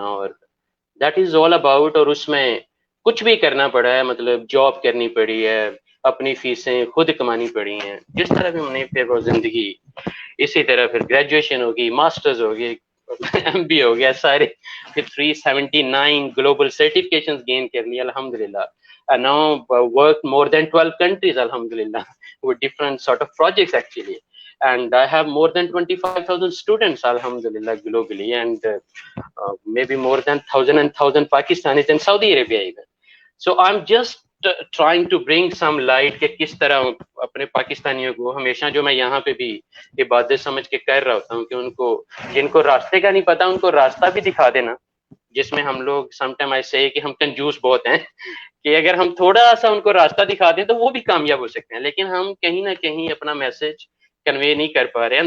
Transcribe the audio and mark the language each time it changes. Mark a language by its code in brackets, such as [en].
[ur] اور that is all about. اور اس میں کچھ بھی کرنا پڑا ہے، مطلب جاب کرنی پڑی ہے، اپنی فیسیں خود کمانی پڑی ہیں، جس طرح بھی میں نے پھر وہ زندگی، اسی طرح پھر گریجویشن ہوگی، ماسٹرز ہوگی، ایم بی ہو گیا، سارے پھر 379 گلوبل سرٹیفکیشنز گین کر لی الحمدللہ. [en] I now work more than 12 countries alhamdulillah with different sort of projects actually, and I have more than 25,000 students alhamdulillah globally, and maybe more than 1,000 Pakistanis in Saudi Arabia even. So I'm just trying to bring some light [ur] کہ کس طرح اپنے پاکستانیوں کو ہمیشہ، جو میں یہاں پہ بھی عبادت سمجھ کے کر رہا ہوتا ہوں، کہ ان کو جن کو راستے کا نہیں پتا ان کو راستہ بھی دکھا دینا، جس میں ہم لوگ سم ٹائم ایسے کہ ہم کنجوس بہت ہیں کہ اگر ہم تھوڑا سا ان کو راستہ دکھا دیں تو وہ بھی کامیاب ہو سکتے ہیں، لیکن ہم کہیں نہ کہیں اپنا میسج کنوے نہیں کر پا رہے.